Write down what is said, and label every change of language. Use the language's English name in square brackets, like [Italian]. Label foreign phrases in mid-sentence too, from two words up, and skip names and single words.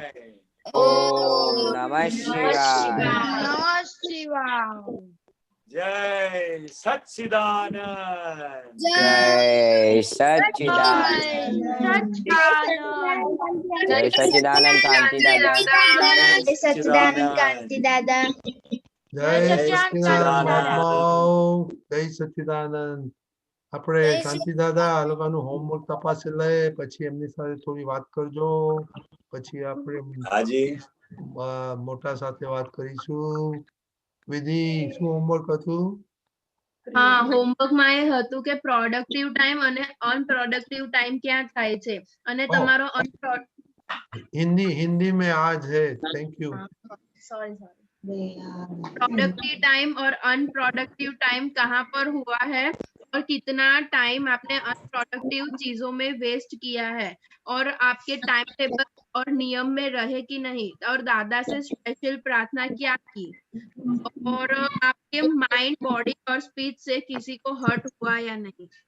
[Sanskrit] ओम नमः शिवाय। [Hindi] जय सच्चिदानंद। जय सच्चिदानंद। जय सच्चिदानंद कांति दादा। जय सच्चिदानंद कांति दादा। [Gujarati] जय સચ્ચિદાનંદ સચ્ચિદાનંદ. મહાત્માઓ, જય સચ્ચિદાનંદ. આપણે શાંતિ દાદા આ લોકોનું હોમવર્ક તપાસી લે, પછી એમની સાથે થોડી વાત કરજો, પછી આપણે હાજી. મોટા સાથે વાત કરીશું. વિધિ, શું હોમવર્ક હતું? હા, હોમવર્કમાં એ હતું કે [English] productive time [Gujarati] અને [English] unproductive time [Gujarati] ક્યાં થાય છે અને તમારો [Hindi] हिंदी में आज है। [English] thank you. sorry productive time [Hindi] और [English] unproductive time [Hindi] कहाँ पर हुआ है और कितना टाइम आपने अनप्रोडक्टिव चीजों में वेस्ट किया है और आपके [English] time table [Hindi] और नियम में रहे कि नहीं और दादा से स्पेशल प्रार्थना क्या की और आपके [English] mind body [Hindi] और स्पीच से किसी को हर्ट हुआ या नहीं।